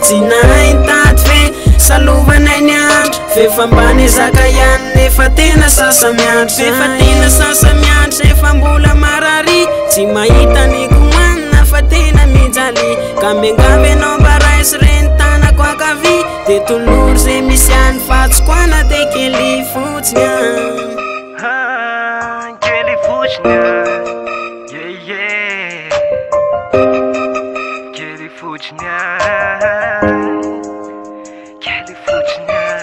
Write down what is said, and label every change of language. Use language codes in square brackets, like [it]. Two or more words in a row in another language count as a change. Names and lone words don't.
[mg] Tsy nahitady ve salovanay ny andro, ve fa mba nezaka ihany nefa tena sasa miandry, ve fa tena sasa miandry, efa mbola marary, tsy mahita ny komanina fa tena mijaly. Ka miangavy ianao mba raisy reny tanako ankavy, dia tolory izay misy ihany fa tsy koa na dia kely fotsiny a. Ah, kely fotsiny a. [en] Yeah, yeah. [mg] Kely fotsiny a. Kely fotsiny a.